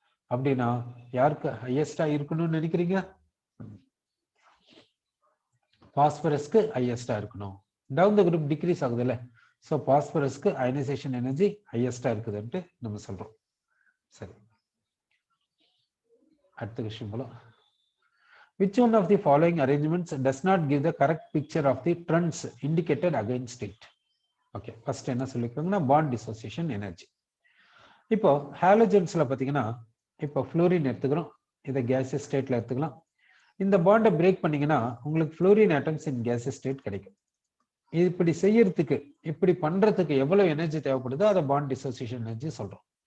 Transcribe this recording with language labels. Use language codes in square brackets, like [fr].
[ta] அப்படின்னா யாருக்கு ஹையஸ்டா இருக்கணும்னு நினைக்கிறீங்க? பாஸ்பரஸ்க்கு ஹையஸ்டா இருக்கணும். டவுன் த குரூப் டிக்ரீஸ் ஆகுது இல்ல, சோ பாஸ்பரஸ்க்கு அயனைசேஷன் எனர்ஜி ஹையஸ்டா இருக்குதுன்ட்டு நம்ம சொல்றோம். சரி, அடுத்த விஷயம் போல. [en] Which one of the following arrangements does not give the correct picture of the trends indicated against it? [ta] Okay, first என்ன சொல்லிருக்காங்கன்னா பாண்ட் டிசோசியேஷன் எனர்ஜி. இப்போ ஹாலோஜன்ஸ்ல பாத்தீங்கன்னா இப்போ ஃப்ளோரின் எடுத்துக்கிறோம், இதை கேசியஸ் ஸ்டேட்ல எடுத்துக்கலாம். இந்த பாண்டை பிரேக் பண்ணீங்கன்னா உங்களுக்கு ஃப்ளோரின் ஆட்டம்ஸ் இன் கேசியஸ் ஸ்டேட் கிடைக்கும். இப்படி செய்யறதுக்கு, இப்படி பண்றதுக்கு எவ்வளவு எனர்ஜி தேவைப்படுதோ அதை பாண்ட் டிசோசியேஷன் எனர்ஜி சொல்றோம்.